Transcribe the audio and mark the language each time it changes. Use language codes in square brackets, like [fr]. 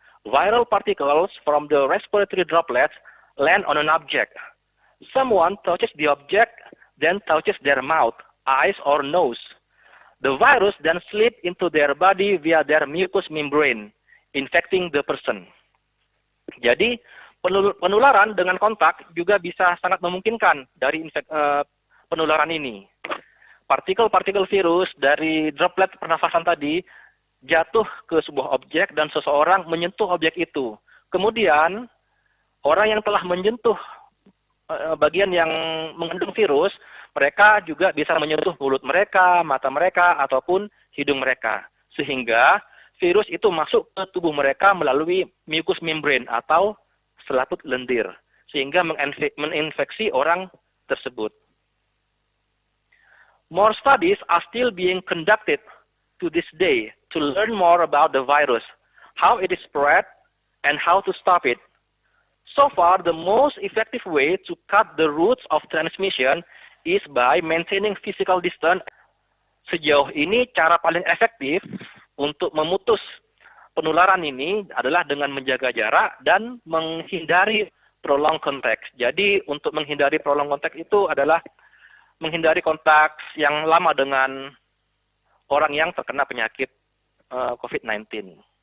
[en] Viral particles from the respiratory droplets land on an object. Someone touches the object, then touches their mouth, eyes, or nose. The virus then slips into their body via their mucous membrane, infecting the person. [id] Jadi, penularan dengan kontak juga bisa sangat memungkinkan dari penularan ini. Partikel-partikel virus dari droplet pernafasan tadi jatuh ke sebuah objek dan seseorang menyentuh objek itu. Kemudian, orang yang telah menyentuh bagian yang mengandung virus, mereka juga bisa menyentuh mulut mereka, mata mereka, ataupun hidung mereka. Sehingga virus itu masuk ke tubuh mereka melalui mucous membrane atau selaput lendir. Sehingga menginfeksi orang tersebut. [en] More studies are still being conducted to this day to learn more about the virus, how it is spread, and how to stop it. So far, the most effective way to cut the routes of transmission is by maintaining physical distance. [id] Sejauh ini, cara paling efektif untuk memutus penularan ini adalah dengan menjaga jarak dan menghindari prolonged contact. Jadi, untuk menghindari prolonged contact itu adalah menghindari kontak yang lama dengan orang yang terkena penyakit COVID-19.